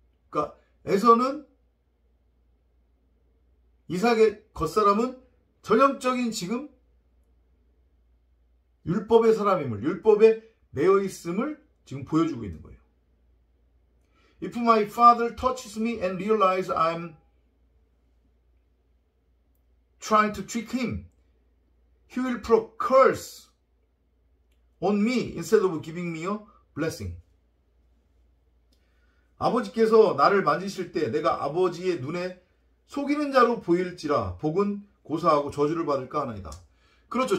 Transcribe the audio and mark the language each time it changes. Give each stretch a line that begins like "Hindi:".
Korean: 그러니까 에서는 이삭의 겉사람은 전형적인 지금 율법의 사람임을, 율법에 매여 있음을 지금 보여주고 있는 거예요.
English: If my father touches me and realizes I'm trying to trick him, he will put a curse on me instead of giving me a blessing.
Korean: 아버지께서 나를 만지실 때 내가 아버지의 눈에 속이는 자로 보일지라 복은 고사하고 저주를 받을까 하나이다. 그렇죠.